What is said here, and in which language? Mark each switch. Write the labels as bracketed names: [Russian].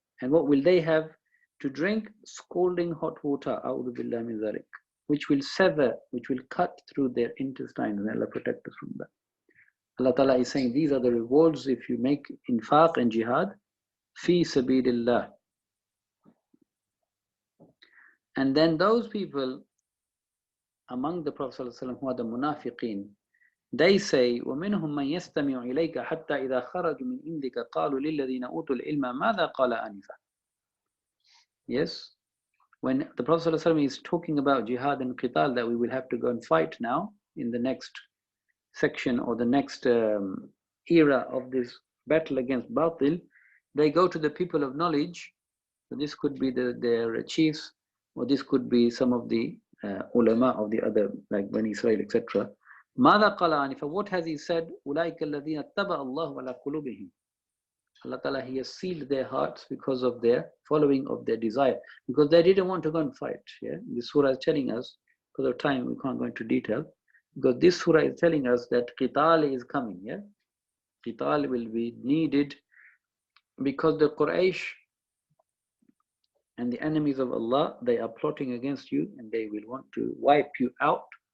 [English] And what will they have to drink? Scalding hot water, [Arabic] a'udhu billahi min dhalik, [English] which will sever, which will cut through their intestines. And Allah protect us from that. Allah Ta'ala is saying, these are the rewards if you make infaq and jihad, fi sabidillah. And then those people among the Prophet ﷺ who are the munafiqeen, they say, [Arabic] وَمِنْهُمْ مَنْ يَسْتَمِعُ إِلَيْكَ حَتَّى إِذَا خَرَجُوا مِنْ عِنْدِكَ قَالُوا لِلَّذِينَ أُوتُوا الْعِلْمَ مَاذَا قَالَ آنِفًا. [English] Yes, when the Prophet ﷺ is talking about jihad and qital, that we will have to go and fight now in the next section or the next era of this battle against batil, they go to the people of knowledge. So this could be their chiefs, or this could be some of the ulama of the other, like Bani Israel, etc. [Arabic] ماذا قال آنفا. [English] What has He said? [Arabic] أولئك الذين اتبع الله على قلوبهم. [English] Allah Ta'ala, He has sealed their hearts because of their following of their desire, because they didn't want to go and fight. Yeah, this surah is telling us, because of time we can't go into detail, because this surah is telling us that qital is coming. Yeah, qital will be needed because the Quraysh and the enemies of Allah, they are plotting against you and they will want to wipe you out.